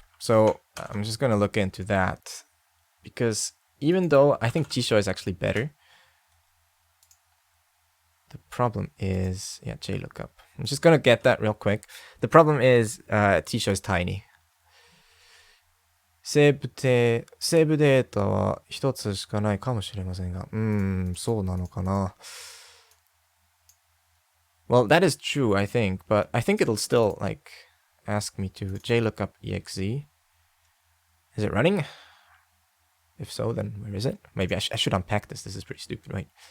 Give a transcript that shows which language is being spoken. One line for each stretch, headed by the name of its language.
English: So I'm just going to look into that. Because even though I think Jisho is actually better, the problem is... Yeah, JLookup. I'm just going to get that real quick. The problem is Jisho is tiny.
Japanese: セーブデータは一つしかないかもしれませんが、そうなのかな。
English: Well, that is true, I think, but I think it'll still like ask me to JLookup exe, Is it running? If so, then where is it? Maybe I should unpack this. This is pretty stupid, right?